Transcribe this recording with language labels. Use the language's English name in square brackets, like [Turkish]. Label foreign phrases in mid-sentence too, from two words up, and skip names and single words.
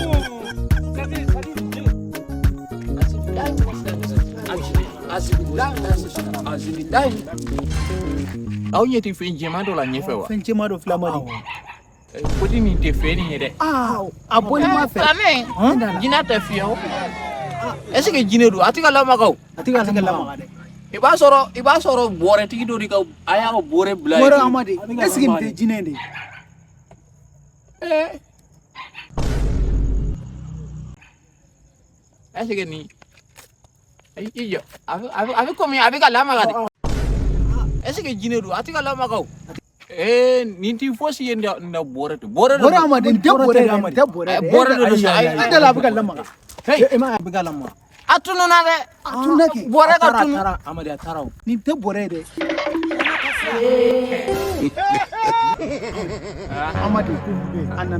[Bambara] aw ɲɛ tɛ fɛn jɛman dɔ la ɲɛfɛ wa fɛn jɛman dɔ filɛ Amadi koti nin tɛ fɛn nin ye dɛ a bɔli ma fɛ jinɛ tɛ fiyɛ o [French] est ce que [Bambara] jinɛ don a tɛ ka lamaga o a tɛ ka lamaga dɛ i b'a sɔrɔ bɔrɛtigi dɔ de ka a y'a ka bɔrɛ bila bɔrɛ Amadi [French] est ce que [Bambara] nin tɛ jinɛ de [French] est ce que [Bambara] nin i jɔ a bɛ komi a bɛ ka lamaga de [French] est ce que [Bambara] jinɛ don a tɛ ka lamaga o nin tɛ fosi ye na bɔrɛ de bɔrɛ Amadi nin tɛ bɔrɛ de Amadi tɛ bɔrɛ de bɔrɛ de sa an tɛ la a bɛ ka lamaga e ma a bɛ ka lamaga a tununa dɛ a tununa kɛ bɔrɛ ka tunu Amadi a taara o nin tɛ bɔrɛ ye dɛ Amadi an nana